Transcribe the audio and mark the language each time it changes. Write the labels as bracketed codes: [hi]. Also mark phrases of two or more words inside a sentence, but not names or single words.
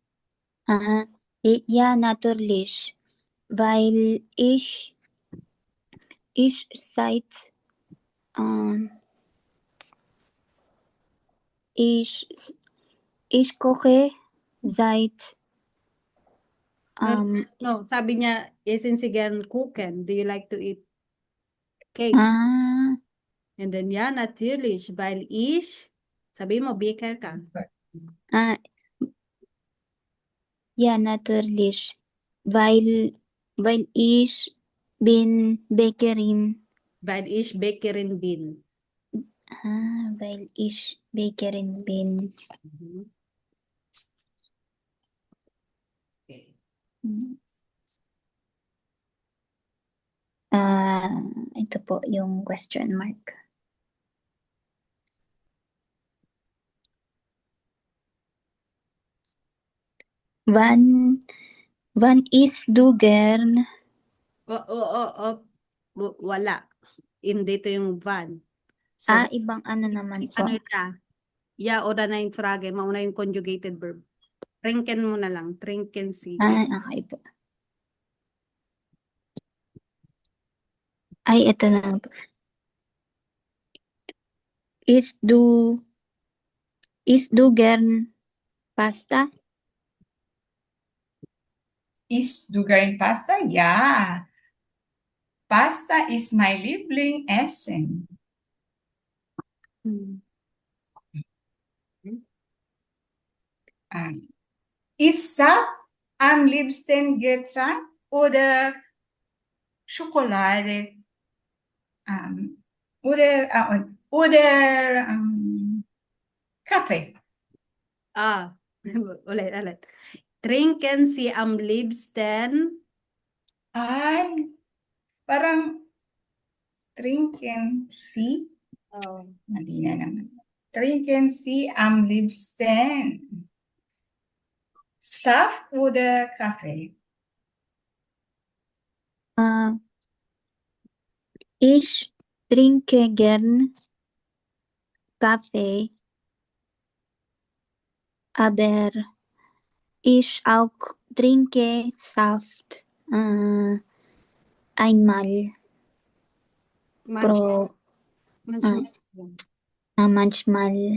[de] Ja, natürlich. Weil ich seit ich ich koche seit [tl] no, sabi niya, [de] essen Sie gern Kuchen? [en] Do you like to eat cakes? ah And then, [de] ja, natürlich, weil [tl] sabi mo, baker ka. [de] ja, natürlich. Weil ich bin Bäckerin. Weil ich Bäckerin bin. Weil ich Bäckerin bin. [tl] Okay. Ito po yung [en] question mark. [de] Wann isst du gern? [tl] Wala. Hindi to yung van. So, Ibang ano naman po. ano siya? [de] Ja oder nein Frage, [tl] mauna yung conjugated verb. Trinken mo na lang. [de] Trinken Sie. [tl] Okay po. Ito na lang po. [de] Isst du gern Pasta? Isst du gern Pasta? Ja. [en] Pasta is my Lieblingsessen. [de] Ist Saft am liebsten Getränk oder Schokolade? Oder Kaffee? [tl] Ulit. [de] Trinken Sie am liebsten? [tl] Ay, parang [de] trinken Sie? [tl] Mali na naman. [de] Trinken Sie am liebsten Saft oder Kaffee? Ich trinke gern Kaffee, aber ich auch trinke Saft einmal pro manchmal.